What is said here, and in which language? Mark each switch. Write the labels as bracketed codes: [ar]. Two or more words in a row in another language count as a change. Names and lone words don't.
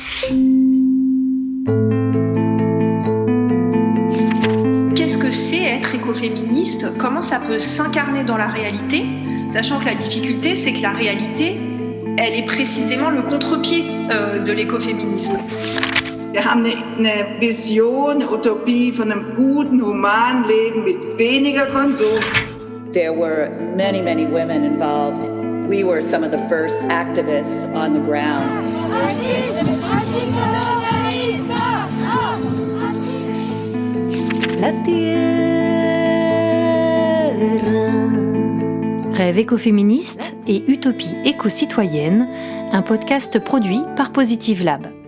[fr] Qu'est-ce que c'est être écoféministe ? Comment ça peut s'incarner dans la réalité ? Sachant que la difficulté, c'est que la réalité, elle est précisément le contre-pied de l'écoféminisme. [de] Wir haben eine Vision, eine Utopie von einem guten, humanen Leben mit weniger Konsum. [en] There were many women involved. We were some of the first activists on the ground. [fr] La terre. Rêve écoféministe et utopie éco-citoyenne, un podcast produit par Positive Lab.